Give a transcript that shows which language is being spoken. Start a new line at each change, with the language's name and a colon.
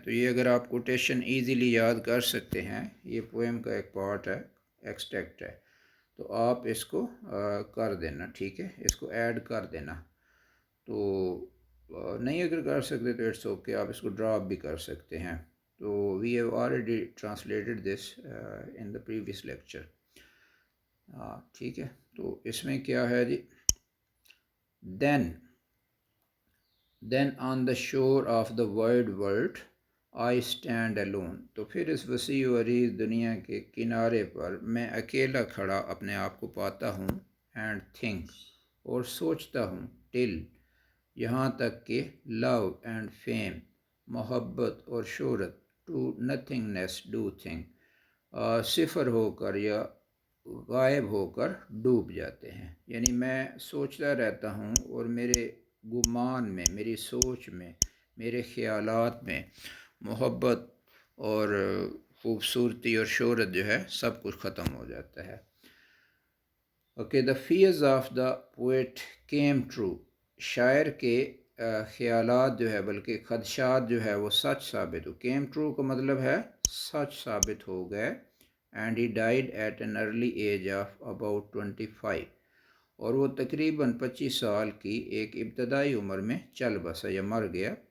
Urdu: تو یہ اگر آپ کوٹیشن ایزیلی یاد کر سکتے ہیں، یہ پویم کا ایک پارٹ ہے، ایکسٹیکٹ ہے، تو آپ اس کو کر دینا. ٹھیک ہے، اس کو ایڈ کر دینا. تو نہیں اگر کر سکتے تو
English: it's okay,
Urdu: آپ اس کو ڈراپ بھی کر سکتے ہیں.
English: تو we have already translated this in the previous lecture.
Urdu: ٹھیک ہے، تو اس میں کیا ہے جی،
English: Then on the shore of the wide world I stand alone.
Urdu: تو پھر اس وسیع و عریض دنیا کے کنارے پر میں اکیلا کھڑا اپنے آپ کو پاتا ہوں.
English: and think,
Urdu: اور سوچتا ہوں.
English: till,
Urdu: یہاں تک کہ
English: love and fame,
Urdu: محبت اور شہرت.
English: to nothingness do think,
Urdu: صفر ہو کر یا غائب ہو کر ڈوب جاتے ہیں. یعنی میں سوچتا رہتا ہوں اور میرے گمان میں، میری سوچ میں، میرے خیالات میں محبت اور خوبصورتی اور شہرت جو ہے سب کچھ ختم ہو جاتا ہے.
English: Okay, the fears of the poet came true.
Urdu: شاعر کے خیالات جو ہے بلکہ خدشات جو ہے وہ سچ ثابت ہو.
English: came true
Urdu: کا مطلب ہے سچ ثابت ہو گئے.
English: And he died at an early age of about 25.
Urdu: اور وہ تقریباً 25 سال کی ایک ابتدائی عمر میں چل بسا یا مر گیا.